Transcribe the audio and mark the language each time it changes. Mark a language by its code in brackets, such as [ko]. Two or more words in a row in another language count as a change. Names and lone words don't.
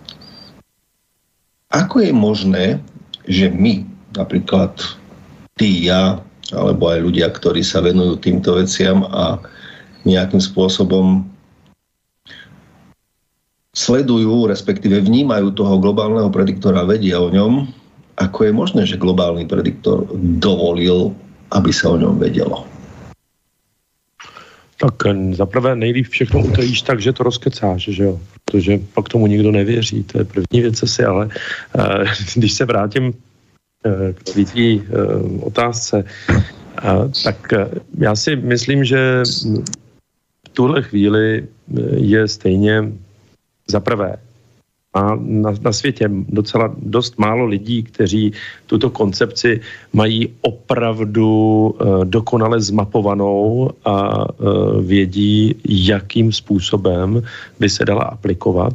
[sk] Ako je možné, že my, napríklad ty, ja, alebo aj ľudia, ktorí sa venujú týmto veciam a nejakým spôsobom sledujú, respektíve vnímajú toho globálneho prediktora, vedia o ňom, ako je možné, že globálny prediktor dovolil, aby sa o ňom vedelo? [cs] Tak zaprvé nejlíp všechno utajíš tak, že to rozkecáš, že jo? Protože pak tomu nikdo nevěří, to je první věc asi, ale když se vrátím k tvý otázce, tak já si myslím, že v tuhle chvíli je stejně zaprvé a na světě docela dost málo lidí, kteří tuto koncepci mají opravdu dokonale zmapovanou a vědí, jakým způsobem by se dala aplikovat.